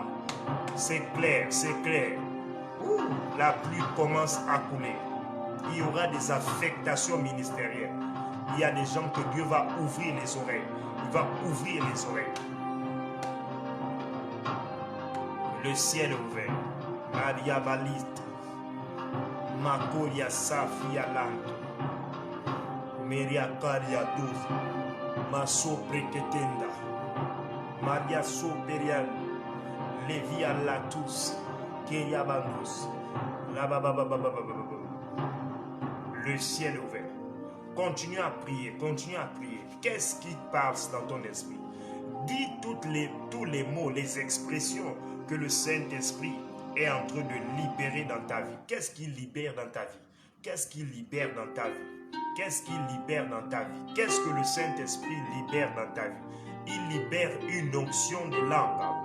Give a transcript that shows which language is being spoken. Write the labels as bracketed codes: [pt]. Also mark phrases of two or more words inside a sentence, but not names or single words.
[fr] C'est clair, c'est clair. Ouh, la pluie commence à couler. Il y aura des affectations ministérielles. Il y a des gens que Dieu va ouvrir les oreilles. Il va ouvrir les oreilles. Le ciel est ouvert. Maria Balit. Makoria Safia Lanto. Meria Karia Douz. Maso Preketenda. Maria Soperial. Levia Latus. Keria Bandos. Le ciel est ouvert. Continue à prier, continue à prier. Qu'est-ce qui passe dans ton esprit? Dis tous les mots, les expressions que le Saint-Esprit est en train de libérer dans ta vie. Qu'est-ce qu'il libère dans ta vie? Qu'est-ce qu'il libère dans ta vie? Qu'est-ce qu'il libère dans ta vie? Qu'est-ce que le Saint-Esprit libère dans ta vie? Il libère une onction de langue.